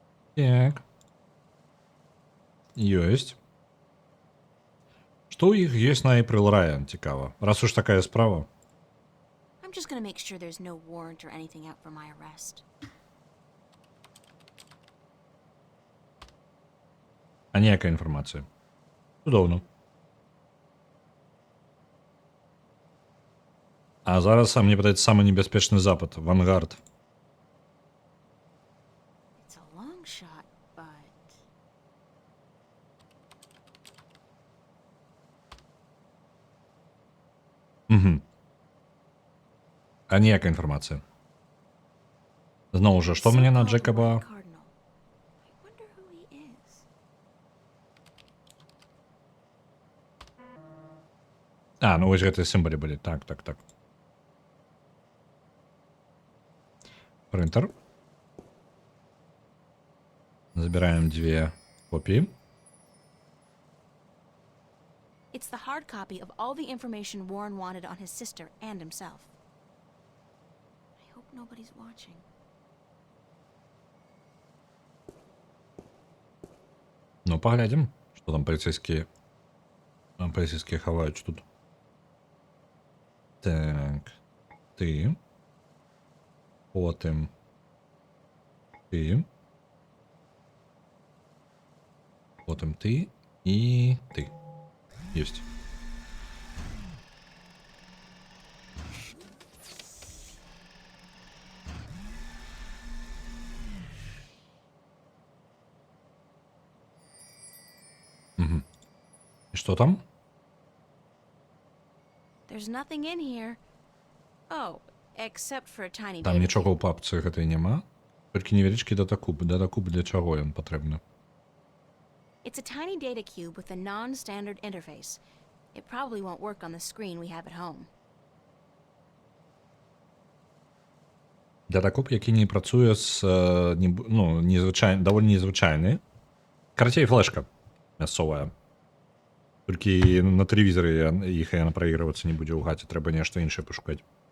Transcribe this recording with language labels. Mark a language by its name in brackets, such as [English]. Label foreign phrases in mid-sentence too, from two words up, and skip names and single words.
[Belarusian] Так. Ёсць. Што ў іх ёсць на Эйприл Райан, цікава. Раз уж такая справа. [English] I'm just gonna make sure there's no warrant or anything out for my arrest. [Belarusian] А ніякая інфармацыя. Цудоўна. А зараз, мне падаецца, самы небяспечны запад. Вангард. [English] It's a long shot, but... [Belarusian] Угу. А ніякая інфармацыя. Зноў жа, што мне на Джекаба? [English] Cardinal. I wonder who he is. [Belarusian] А, ну вось гэтыя сімвалы былі. Так. Принтер. [Russian] Забираем 2 копии. [English] It's the hard copy of all the information Warren wanted on his sister and himself. I hope nobody's watching. [Russian] Ну, поглядим, что там полицейские хавают тут. Так, ты. Потом ты. Потом ты и ты. Есть. Угу. И что там? [English] There's nothing in here. Oh, except for a tiny [Belarusian] Там [English] data [Belarusian] нічога [English] cube. [Belarusian] ў папцы гэтай няма. Толькі невялічкі датакуб. Датакуб для чаго ён патрэбны? [English] It's a tiny data cube with a non-standard interface. It probably won't work on the screen we have at home. [Belarusian] Датакуб, які не працуе з даволі незвычайны. Карацей, флешка мясцовая. Толькі на тэлевізары іх яна праігрывацца не будзе ў хаце, трэба нешта іншае пашукаць.